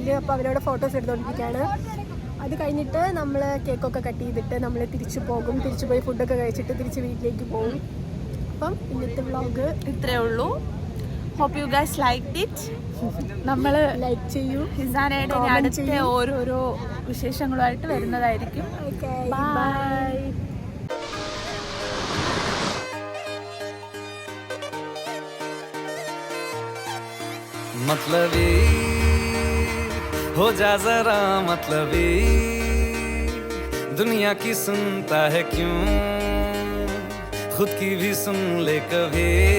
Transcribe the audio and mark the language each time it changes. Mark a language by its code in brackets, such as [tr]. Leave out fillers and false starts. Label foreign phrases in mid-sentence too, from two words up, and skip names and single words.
[ml] അപ്പോൾ അവരോട് ഫോട്ടോസ് എടുത്തുകൊണ്ടിരിക്കുകയാണ്. അത് കഴിഞ്ഞിട്ട് നമ്മൾ കേക്കൊക്കെ കട്ട് ചെയ്തിട്ട് നമ്മൾ തിരിച്ചു പോയി ഫുഡൊക്കെ കഴിച്ചിട്ട് തിരിച്ച് വീട്ടിലേക്ക് പോകും. അപ്പം ഇന്നത്തെ വ്ളോഗ് ഇത്രയേ ഉള്ളൂ. [en] hope you guys like it. [ml] നമ്മൾ ലൈക്ക് ചെയ്യൂ, ഹിസാനയുടെ ഇനി comment അടുത്ത ചെയ്യൂ. ഓരോരോ വിശേഷങ്ങളുമായിട്ട് വരുന്നതായിരിക്കും. ബൈ. [hi] मतलबी हो जा जरा मतलबी, दुनिया की सुनता है क्यों, खुद की भी सुन ले कभी.